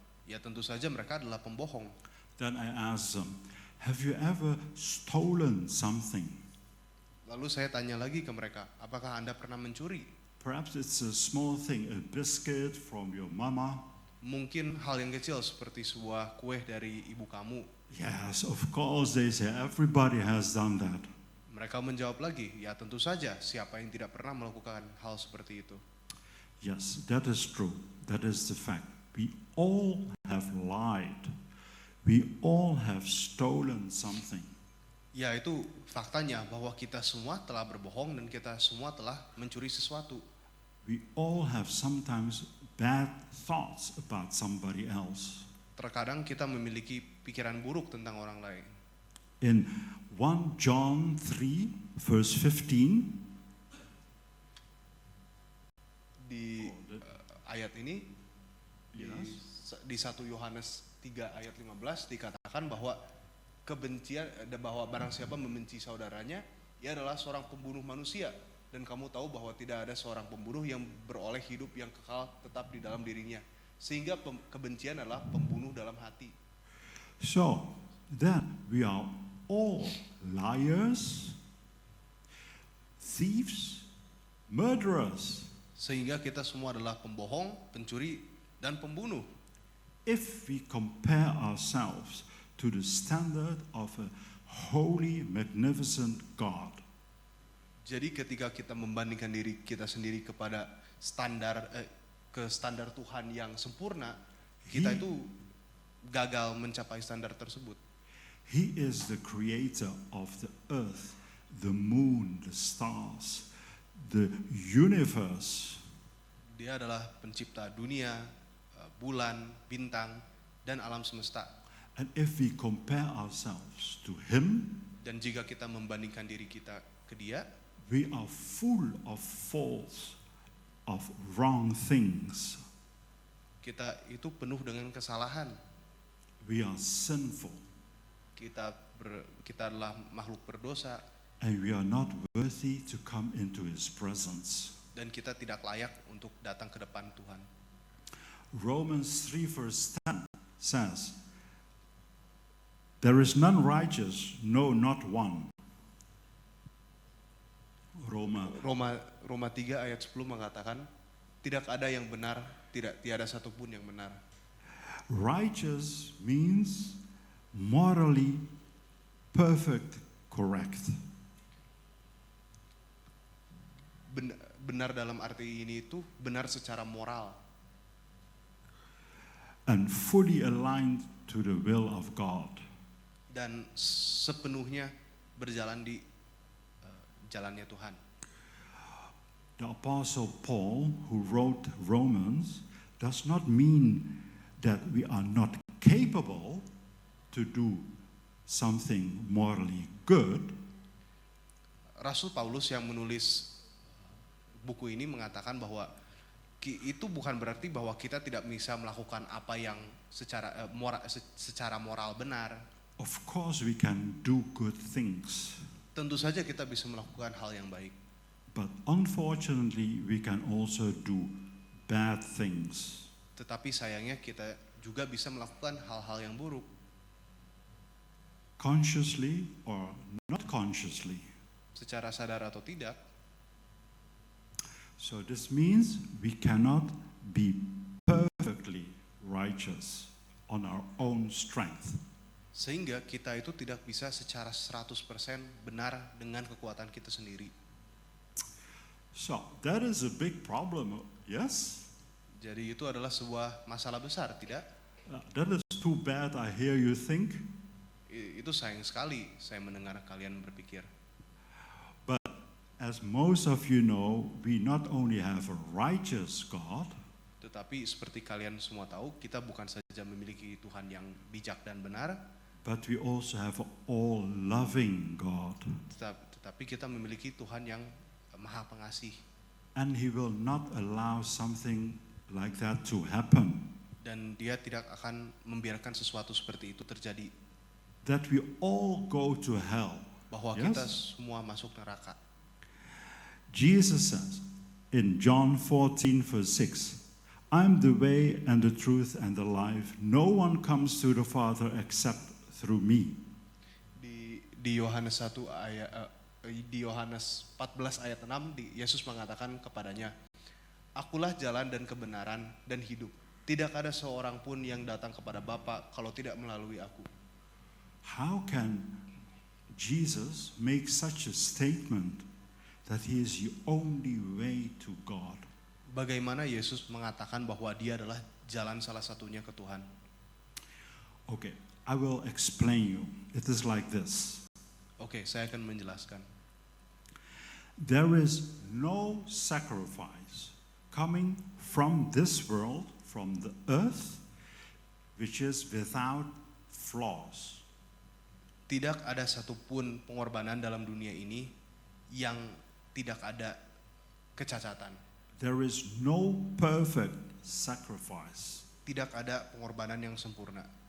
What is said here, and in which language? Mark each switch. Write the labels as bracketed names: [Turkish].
[Indonesian] Ya tentu saja mereka adalah pembohong. [English] Then I ask them, have you ever stolen something? [Indonesian] Lalu saya tanya lagi ke mereka, apakah Anda pernah mencuri? [English] Perhaps it's a small thing, a biscuit from your mama. [Indonesian] Mungkin hal yang kecil seperti sebuah kue dari ibu kamu. [English] Yes, of course, they say everybody has done that. [Indonesian] Mereka menjawab lagi, ya tentu saja siapa yang tidak pernah melakukan hal seperti itu. [English] Yes, that is true. That is the fact. We all have lied. We all have stolen something. [Indonesian] Ya itu faktanya bahwa kita semua telah berbohong dan kita semua telah mencuri sesuatu. [English] We all have sometimes bad thoughts about somebody else. [Indonesian] Terkadang kita memiliki pikiran buruk tentang orang lain. [English] In 1 John 3 verse 15, [Indonesian] Di ayat ini [English] Yes. [Indonesian] di 1 Yohanes 3 ayat 15 dikatakan bahwa kebencian bahwa barang siapa membenci saudaranya ia adalah seorang pembunuh manusia, dan kamu tahu bahwa tidak ada seorang pembunuh yang beroleh hidup yang kekal tetap di dalam dirinya, sehingga kebencian adalah pembunuh dalam hati. [English] so then we are all liars, thieves, murderers. [Indonesian] Sehingga kita semua adalah pembohong, pencuri, dan pembunuh. [English] If we compare ourselves to the standard of a holy, magnificent God, [Indonesian] Jadi ketika kita membandingkan diri kita sendiri kepada standar Tuhan yang sempurna, kita itu gagal mencapai standar tersebut. [English] He is the creator of the earth, the moon, the stars, the universe. [Indonesian] Dia adalah pencipta dunia, bulan, bintang, dan alam semesta. [English] And if we compare ourselves to Him, [Indonesian] Dan jika kita membandingkan diri kita ke Dia, [English] we are full of faults, of wrong things. [Indonesian] kita itu penuh dengan kesalahan. [English] We are sinful, [Indonesian] Kita adalah makhluk berdosa, [English] and we are not worthy to come into His presence. [Indonesian] dan kita tidak layak untuk datang ke depan Tuhan. [English] Romans 3 verse 10 says, there is none righteous, no, not one. [Indonesian] Roma 3 ayat 10 mengatakan, tidak ada yang benar, tiada satupun yang benar. [English] Righteous means morally perfect, correct. [Indonesian] Benar dalam arti ini itu benar secara moral [English] And fully aligned to the will of God. [Indonesian] dan sepenuhnya berjalan di jalannya Tuhan. [English] The Apostle Paul, who wrote Romans, does not mean that we are not capable to do something morally good, [Indonesian] Rasul Paulus yang menulis buku ini mengatakan bahwa itu bukan berarti bahwa kita tidak bisa melakukan apa yang secara moral benar. [English] of course we can do good things, [Indonesian] Tentu saja kita bisa melakukan hal yang baik. [English] but unfortunately we can also do bad things. [Indonesian] Tetapi sayangnya kita juga bisa melakukan hal-hal yang buruk. [English] Consciously or not consciously. [Indonesian] Secara sadar atau tidak. [English] So this means we cannot be perfectly righteous on our own strength. [Indonesian] Sehingga kita itu tidak bisa secara 100% benar dengan kekuatan kita sendiri. [English] So that is a big problem, yes? [Indonesian] Jadi itu adalah sebuah masalah besar, tidak? [English] That is too bad, I hear you think. [Indonesian] Itu sayang sekali saya mendengar kalian berpikir. [English] But as most of you know, we not only have a righteous God, [Indonesian] Tetapi seperti kalian semua tahu, kita bukan saja memiliki Tuhan yang bijak dan benar, [English] but we also have an all-loving God. [Indonesian] tetapi kita memiliki Tuhan yang maha pengasih. [English] And He will not allow something like that to happen. [Indonesian] Dan dia tidak akan membiarkan sesuatu seperti itu terjadi. [English] That we all go to hell. [Indonesian] Bahwa [English] Yes? [Indonesian] kita semua masuk neraka. [English] Jesus says in John 14 verse 6, I'm the way and the truth and the life. No one comes to the Father except through me. [Indonesian] Di Yohanes 1 ayat di Yohanes 14 ayat 6 Yesus mengatakan kepadanya, Akulah jalan dan kebenaran dan hidup. Tidak ada seorang pun yang datang kepada Bapa kalau tidak melalui aku. [English] How can Jesus make such a statement that He is the only way to God? [Indonesian] Bagaimana Yesus mengatakan bahwa dia adalah jalan salah satunya ke Tuhan? [English] Okay, I will explain you. It is like this. [Indonesian] Oke, saya akan menjelaskan. [English] There is no sacrifice coming from this world, from the earth, which is without flaws. [Indonesian] Tidak ada satupun pengorbanan dalam dunia ini yang tidak ada kecacatan. [English] There is no perfect sacrifice. [Indonesian] Tidak ada pengorbanan yang sempurna.